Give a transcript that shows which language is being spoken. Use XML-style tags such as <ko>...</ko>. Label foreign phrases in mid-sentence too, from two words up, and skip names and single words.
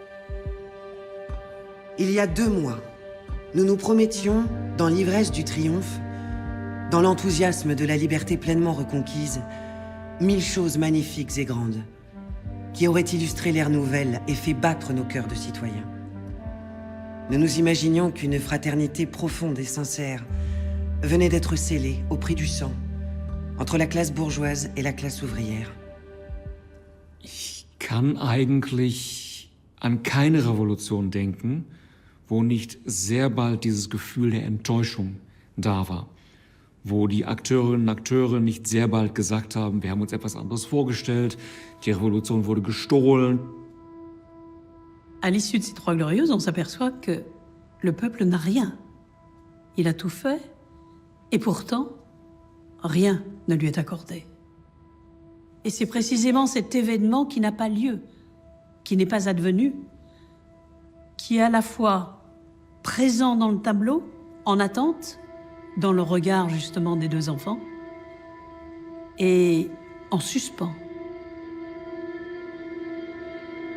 <fr>Il y a 2 mois, nous nous promettions, dans l'ivresse du triomphe, dans l'enthousiasme de la liberté pleinement reconquise, 1000 choses magnifiques et grandes, qui auraient illustré l'ère nouvelle et fait battre nos cœurs de citoyens. Nous nous imaginions qu'une fraternité profonde et sincère venait d'être scellée au prix du sang entre la classe bourgeoise et la classe ouvrière.</fr> <de>Ich kann eigentlich an keine Revolution denken, wo nicht sehr bald dieses Gefühl der Enttäuschung da war. Wo die Akteurinnen und Akteure nicht sehr bald gesagt haben, wir haben uns etwas anderes vorgestellt, die Revolution wurde gestohlen.</de> <fr>À l'issue de ces Trois Glorieuses, on s'aperçoit que le peuple n'a rien. Il a tout fait, et pourtant, rien ne lui est accordé. Et c'est précisément cet événement qui n'a pas lieu, qui n'est pas advenu, qui est à la fois présent dans le tableau, en attente, dans le regard justement des 2 enfants, et en suspens.</fr>